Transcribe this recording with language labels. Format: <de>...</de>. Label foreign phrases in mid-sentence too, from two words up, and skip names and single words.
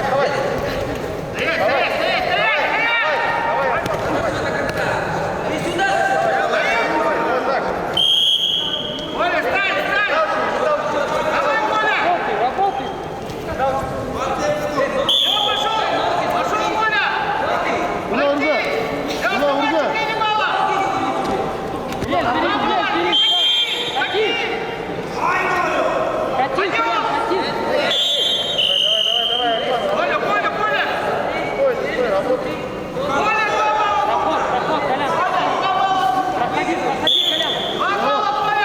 <ru>Стоять! Коля, встань! Давай, Коля! Все, пошел, Коля! Kula orada. Kula orada. 4 балла! Коля! Стой, работай. Коля, 2 балла! 2 балла, Коля!</ru>